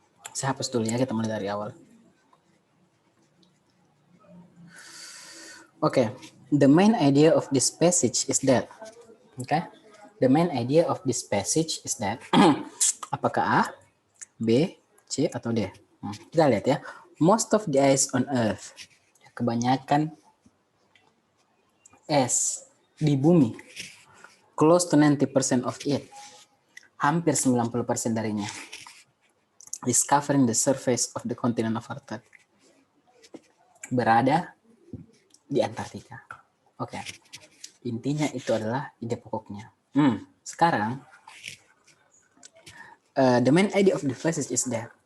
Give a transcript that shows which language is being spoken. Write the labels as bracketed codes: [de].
[id] Saya hapus dulu ya, kita mulai dari awal. Oke. [en] The main idea of this passage is that. Oke. The main idea of this passage is that. [id] Apakah A, B, C, atau D? Kita lihat ya. [en] Most of the ice on Earth. [id] Kebanyakan es di bumi. [en] Close to 90% of it. [id] Hampir 90% darinya. [en] Is covering the surface of the continent of Antarctica. [id] Berada di Antartika. [en] Oke. [id] Intinya itu adalah ide pokoknya. Sekarang, [en] the main idea of the passage is that.